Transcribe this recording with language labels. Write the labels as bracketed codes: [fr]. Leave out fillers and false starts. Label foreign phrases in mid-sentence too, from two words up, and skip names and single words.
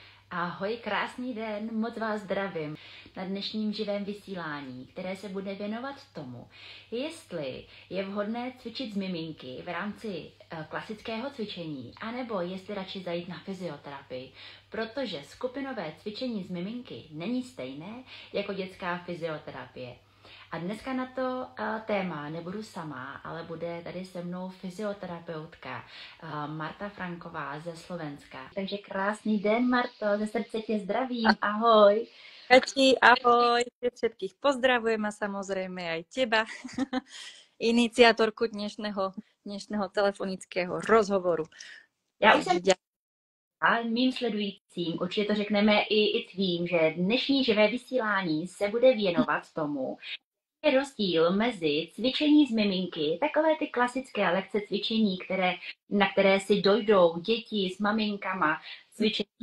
[cs] Ahoj, krásný den, moc vás zdravím na dnešním živém vysílání, které se bude věnovat tomu, jestli je vhodné cvičit z miminky v rámci klasického cvičení, anebo jestli radši zajít na fyzioterapii, protože skupinové cvičení z miminky není stejné jako dětská fyzioterapie. A dneska na to téma nebudu sama, ale bude tady se mnou fyzioterapeutka Marta Franková ze Slovenska. Takže krásný den, Marto, ze srdce tě zdravím, ahoj. [sk] Kati, ahoj, všetkých pozdravujem a samozrejme aj teba, iniciatorku dnešného telefonického rozhovoru. [cs] Já už jsem a mým sledujícím určitě to řekneme i tvým, že dnešní živé vysílání se bude věnovat tomu, je rozdíl mezi cvičení z miminky, takové ty klasické lekce cvičení, na které si dojdou děti s maminkama cvičení.